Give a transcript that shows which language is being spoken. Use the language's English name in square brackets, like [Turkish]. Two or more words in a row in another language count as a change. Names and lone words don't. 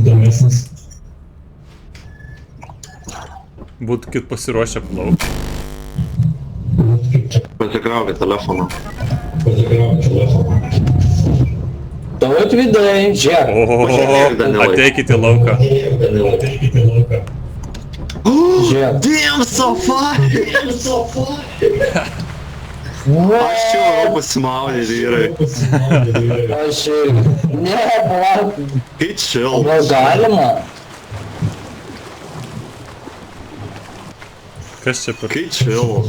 [Lithuanian] Būtų kit pasiruošę plaukti. Pasikraukit telefoną. Tautvydai, žiūrėk. O, ateikit į lauką. Žiūrėk. [English] Damn, so fun! [Lithuanian] Aš čia varu pasimaudyti, vyrai. Aš ne, palauk. Kai chill. Gal galima? Kas čia per... Kai chill.